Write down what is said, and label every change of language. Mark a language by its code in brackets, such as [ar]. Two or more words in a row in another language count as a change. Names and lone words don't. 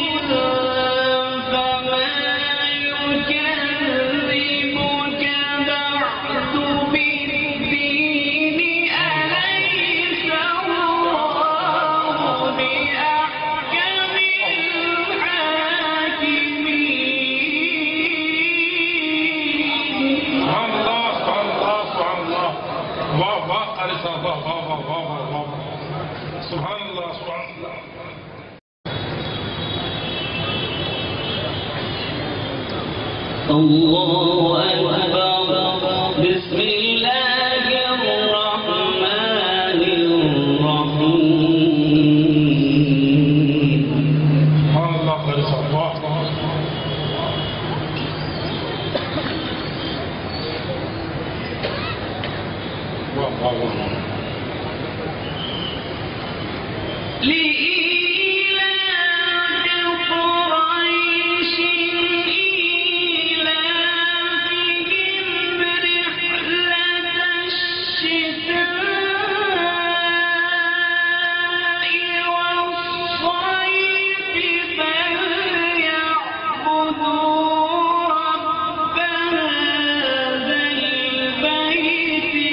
[ar] فما يكذبك بعد بالدين أليس الله بأحكم الحاكمين. سبحان الله سبحان الله سبحان الله [ur] واہ واہ قارئ صاحب واہ واہ واہ واہ واہ واہ [ar] سبحان الله سبحان الله الله أكبر. بسم الله الرحمن الرحيم. سبحان الله [ur] قارئ صاحب واہ واہ واہ واہ [ar] لإيلاف قريش إيلافهم رحلة الشتاء والصيف فليعبدوا رب هذا البيت